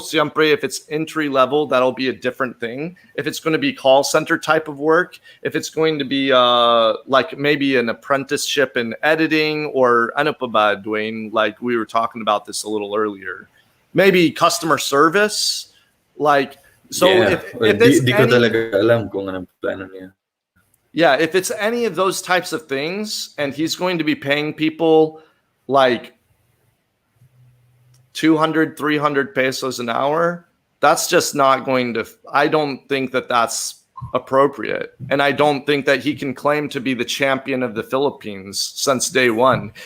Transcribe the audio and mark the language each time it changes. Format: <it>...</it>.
<en>Siyempre, if it's entry level, that'll be a different thing. If it's going to be call center type of work, if it's going to be like maybe an apprenticeship in editing or</en> <tl>ano pa ba,</tl> <en>Dwaine, like we were talking about this a little earlier. Maybe customer service, like so. Yeah. If it's</en> <tl>di ko talaga alam kung anong plano niya.</tl> <en>Yeah, if it's any of those types of things, and he's going to be paying people like 200, 300 pesos an hour, that's just not going to, I don't think that that's appropriate. And I don't think that he can claim to be the champion of the Philippines since day one.</en>